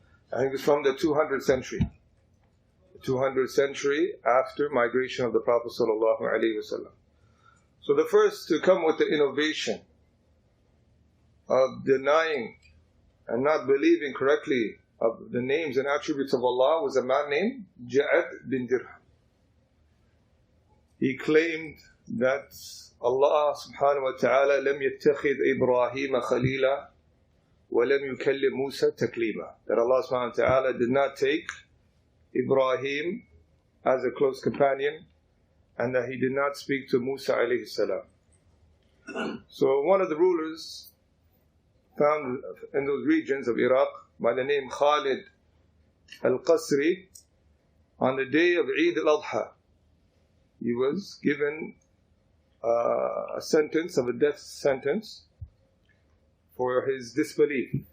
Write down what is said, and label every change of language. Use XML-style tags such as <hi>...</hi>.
<en>And he was from the 200th century. The 200th century after migration of the Prophet ﷺ. So the first to come with the innovation of denying and not believing correctly of the names and attributes of Allah was a man named Ja'ad bin Dirham. He claimed that Allah subhanahu wa ta'ala</en> <ar>لم يتخذ إبراهيم خليلا وَلَمْ يُكَلِّمْ مُوسَى تَكْلِيمًا.</ar> <en>That Allah subhanahu wa ta'ala did not take Ibrahim as a close companion, and that He did not speak to Musa alayhi salam. So one of the rulers found in those regions of Iraq by the name Khalid al-Qasri, on the day of Eid al-Adha, he was given a sentence of a death sentence for his disbelief.</en>